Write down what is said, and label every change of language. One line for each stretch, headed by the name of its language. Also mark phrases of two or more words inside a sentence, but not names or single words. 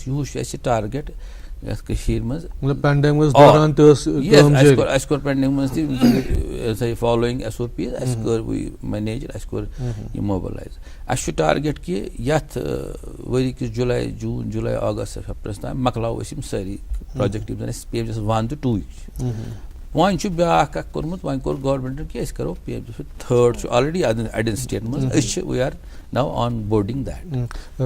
Kashmiri: یِہُس چھُ اَسہِ ٹارگیٹ یتھ کٔشیٖرِ منٛز. اَسہِ کوٚر پینڈمِک منٛز تہِ
English: following SOPs,
Kashmiri: اَسہِ کٔر مینیج, اَسہِ کوٚر یہِ موبلایز. اَسہِ چھُ ٹارگیٹ کہِ یتھ ؤری کِس جوٗن جُلاے اگست سپٹمبرس تام مۄکلاوو أسۍ یِم سٲری پروجیکٹ یِم زن اَسہِ PMGSY 1 تہٕ 2 چھِ. وۄنۍ چھُ بیٛاکھ اکھ کوٚرمُت وۄنۍ کوٚر گورمنٹن کہِ أسۍ کرو PMJ تھٲڈ چھُ آلریڈی اَڑٮ۪ن سٹیٹن منٛز أسۍ چھِ
English: we are now on boarding that.